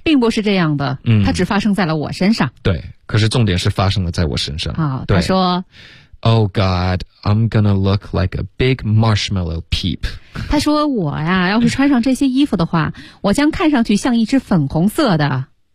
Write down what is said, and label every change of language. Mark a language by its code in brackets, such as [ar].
[zh] 并不是这样的，它只发生在了我身上。对，可是重点是发生了在我身上。他说 [en] ，Oh God, I'm gonna look like a big marshmallow peep. [zh] 他说我呀，要是穿上这些衣服的话，我将看上去像一只粉红色的。